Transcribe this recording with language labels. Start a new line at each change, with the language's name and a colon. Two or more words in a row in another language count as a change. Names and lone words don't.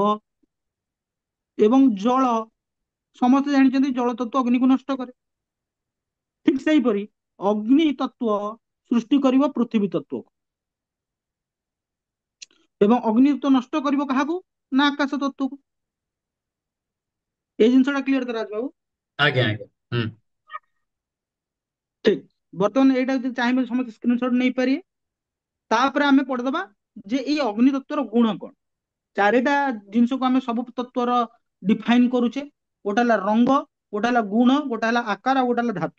Odia: ଏବଂ ଜଳ, ସମସ୍ତେ ଜାଣିଛନ୍ତି ଜଳ ତତ୍ଵ ଅଗ୍ନିକୁ ନଷ୍ଟ କରେ। ଠିକ ସେଇପରି ଅଗ୍ନି ତତ୍ଵ ସୃଷ୍ଟି କରିବ ପୃଥିବୀ ତତ୍ଵକୁ, ଏବଂ ଅଗ୍ନି ତତ୍ଵ ନଷ୍ଟ କରିବ କାହାକୁ? ନା ଆକାଶ ତତ୍ଵକୁ। ଏଇ ଜିନିଷଟା କ୍ଲିୟର ତ ରାଜବାବୁ?
Hindi: आगे आगे। हम्म।
Odia: ଠିକ, ବର୍ତ୍ତମାନ ଏଇଟା ଯଦି ଚାହିଁବେ ସମସ୍ତେ ସ୍କ୍ରିନଶଟ ନେଇପାରିବେ। ତାପରେ ଆମେ ପଢିଦବା ଯେ ଏଇ ଅଗ୍ନି ତତ୍ଵର ଗୁଣ କଣ। ଚାରିଟା ଜିନିଷକୁ ଆମେ ସବୁ ତତ୍ଵର ଡିଫାଇନ କରୁଛେ। ଗୋଟେ ହେଲା ରଙ୍ଗ, ଗୋଟେ ହେଲା ଗୁଣ, ଗୋଟେ ହେଲା ଆକାର, ଆଉ ଗୋଟେ ହେଲା ଧାତୁ।